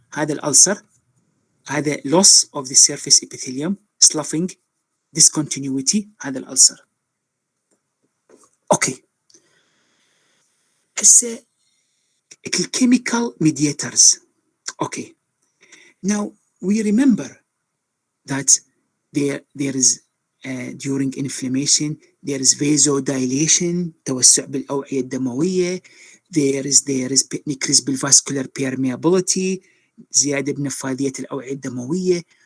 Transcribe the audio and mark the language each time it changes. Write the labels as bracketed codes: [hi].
[ar] هذا الألسر، هذا [en] loss of the surface epithelium، [ar] sloughing، discontinuity، هذا الألسر. اوكي، هسه الكيميكال mediators. [en] اوكي، now we remember that there is during inflammation there is vasodilation، [ar] توسع بالأوعية الدموية، [en] there is increase بالvascular permeability، [ar] زيادة بنفاذية الأوعية الدموية.